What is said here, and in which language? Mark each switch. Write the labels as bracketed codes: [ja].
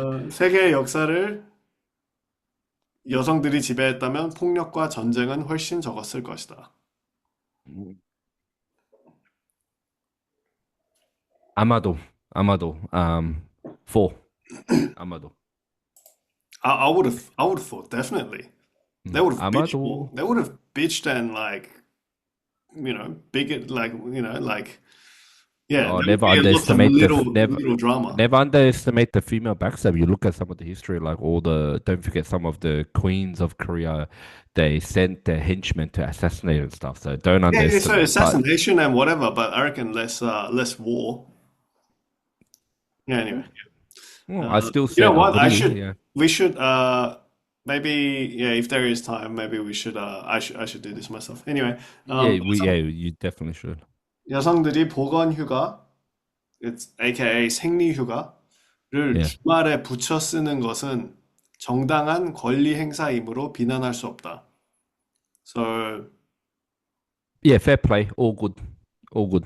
[ko] 세계의 역사를 여성들이 지배했다면 폭력과 전쟁은 훨씬 적었을 것이다. 아마도, 아마도, four. 아마도. [en] I would have thought definitely. They would have bitched more. [ko] 아마도. [en] They would have bitched and like, big like, yeah, Oh, there would be a lot of little drama. never underestimate the female backstab. You look at some of the history, like all the. Don't forget some of the queens of Korea. They sent their henchmen to assassinate and stuff. So don't Yeah, yeah, so underestimate. But assassination and whatever, but I reckon less war. Yeah, anyway. I still You know said what? agree. Yeah, We should, maybe, yeah, if there is time, maybe we should, I should do this myself. Anyway, yeah, you definitely should. [ko] 여성들이 보건 휴가, [en] it's AKA [ko] 생리 휴가를 [en] Yeah, [ko] 주말에 붙여 쓰는 것은 정당한 권리 행사이므로 비난할 수 없다. [en] So, yeah, fair play. All good, all good.